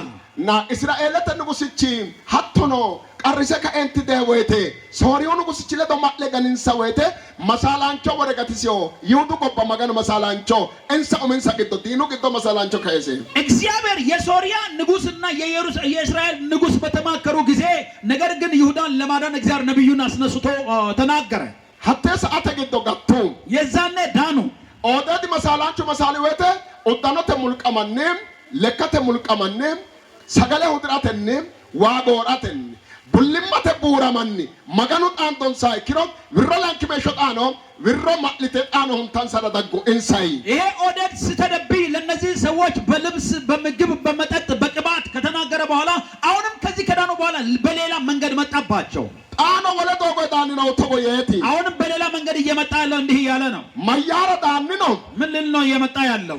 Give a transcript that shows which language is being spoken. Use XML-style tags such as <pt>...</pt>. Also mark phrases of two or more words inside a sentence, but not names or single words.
<hdy>ና እስራኤል ተንጉስቺ ሀቶኖ ቀርሰ ከእንት ደወቴ ሶሪዮ ንጉስቺ ለዶማለ ገንንሳ ወቴ መሳላንቾ ወረቀትሲዮ ይሁዱ ቆባ መጋኑ መሳላንቾ እንሳ ኦመንሳ ግዶ ዲኑ ግዶ መሳላንቾ ከይሴ</hdy> <am>እግዚአብሔር የሶሪያ ንጉስና የእስራኤል ንጉስ በተማከሩ ጊዜ ነገር ግን ይሁዳን ለማዳን እግዚአብሔር ነብዩን አስነስቶ ተናገረ።</am> <hdy>ሀቴ ሰዓተ ግዶ ጋቱ</hdy> <am>የዛኔ ዳኑ።</am> <hdy>ኦዳዲ መሳላንቾ መሳሊ ወቴ ኦዳኖተ ሙልቀማንም ለከተ ሙልቀማንም ሰገለ ሁድራተንም ዋጎራተን ቡልማተ ቡራማኒ መጋኑ ጣንቶን ሳይክሮ ዊሮላንኪ መሾጣኖ ዊሮ ማልቴ ጣኖ ሁንታን ሰረዳጉ እንሳይ</hdy> <am>ይሄ ኦዴድ ስተደብይ ለነዚህ ሰዎች በልብስ በምግብ በመጠጥ በቅባት ከተናገረ በኋላ አሁንም ከዚህ ከዳኑ በኋላ በሌላ መንገድ መጣባቸው።</am> <hdy>ጣኖ ወለዶ ጎዳኒ ነው ተቦየቲ</hdy> <am>አሁንም በሌላ መንገድ እየመጣ ያለው እንዲህ እያለ ነው።</am> <hdy>ማያረ ዳኒ ነው።</hdy> <am>ምን ልል ነው እየመጣ ያለው?</am>